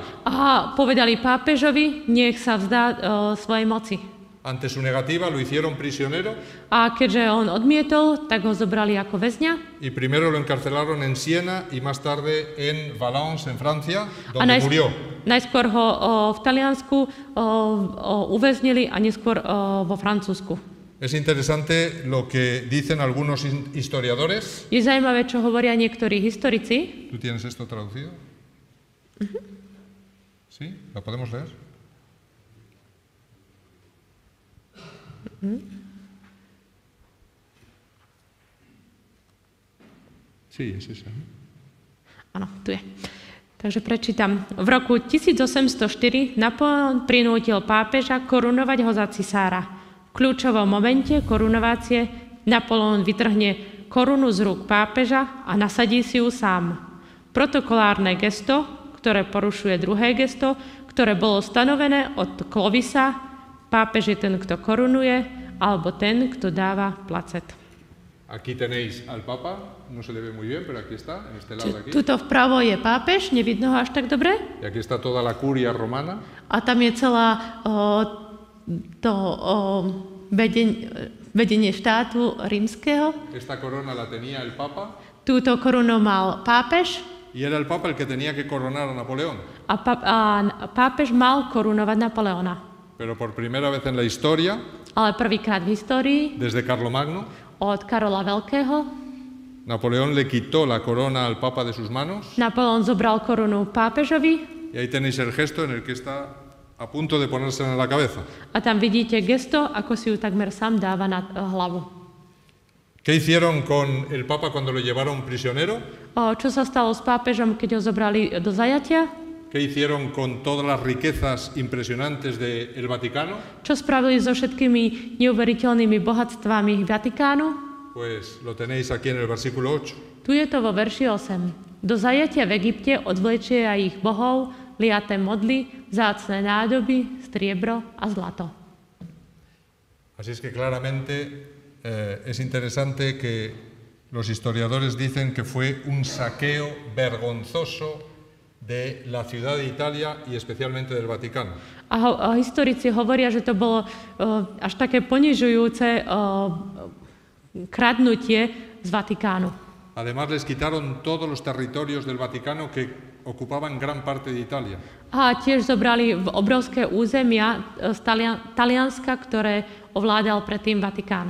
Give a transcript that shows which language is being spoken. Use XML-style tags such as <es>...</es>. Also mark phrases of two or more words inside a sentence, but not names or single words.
<sk>A povedali pápežovi, nech sa vzdá svojej moci.</sk> <es>Ante su negativa lo hicieron prisionero</es> <sk>A keďže on odmietol, tak ho zobrali ako väzňa.</sk> <es>y primero lo encarcelaron en Siena y más tarde en Valence, en Francia, donde murió.</es> <sk>Najskôr ho v Taliansku uväznili a neskôr vo Francúzsku.</sk> <es>Es interesante lo que dicen algunos historiadores.</es> <sk>Je zaujímavé, čo hovoria niektorí historici.</sk> <es>¿Tú tienes esto traducido? ¿Sí? ¿Lo podemos leer? Sí, es esa.</es> <sk>Áno, tu je. Takže prečítam. V roku 1804 Napoleon prinútil pápeža korunovať ho za cisára. V kľúčovom momente korunovácie Napoleon vytrhne korunu z rúk pápeža a nasadí si ju sám. Protokolárne gesto, ktoré porušuje druhé gesto, ktoré bolo stanovené od Clovisa, pápež je ten, kto korunuje, alebo ten, kto dáva placet.</sk> <es>Aquí tenéis al Papa, no se le ve muy bien, pero aquí está, en este lado de aquí.</es> <sk>Tuto vpravo je pápež, nevidno ho až tak dobre.</sk> <es>Y aquí está toda la curia romana.</es> <sk>A tam je celá vedenie štátu rímskeho.</sk> <es>Esta corona la tenía el Papa</es> <sk>Túto korunu mal pápež</sk> <es>y era el Papa el que tenía que coronar a Napoleón.</es> <sk>a pápež mal korunovať Napoleona.</sk> <es>Pero por primera vez en la historia,</es> <sk>Ale prvýkrát v histórii</sk> <es>desde Carlomagno,</es> <sk>od Karola Veľkého</sk> <es>Napoleón le quitó la corona al Papa de sus manos.</es> <sk>Napoleon zobral korunu pápežovi</sk> <es>Y ahí tenéis el gesto en el que está a punto de ponerse en la cabeza.</es> <sk>a tam vidíte gesto, ako si ju takmer sám dáva na hlavu.</sk> <es>¿Qué hicieron con el Papa cuando lo llevaron prisionero?</es> <sk>Čo sa stalo s pápežom, keď ho zobrali do zajatia?</sk> <es>¿Qué hicieron con todas las riquezas impresionantes del Vaticano?</es> <sk>Čo spravili so všetkými neuveriteľnými bohatstvami Vatikánu?</sk> <es>Pues lo tenéis aquí en el versículo 8.</es> <sk>Tu je to vo verši 8. Do zajatia v Egypte odvlečie aj ich bohov, liaté modly, vzácne nádoby, striebro a zlato.</sk> <es>Así es que claramente es interesante que los historiadores dicen que fue un saqueo vergonzoso de la ciudad de Italia y especialmente del Vaticano.</es> <sk>A historici hovoria, že to bolo až také ponižujúce kradnutie z Vatikánu.</sk> <es>Además les quitaron todos los territorios del Vaticano que ocupaban gran parte de Italia.</es> <sk>A tiež zobrali obrovské územia z Talianska, ktoré ovládal predtým Vatikán.</sk>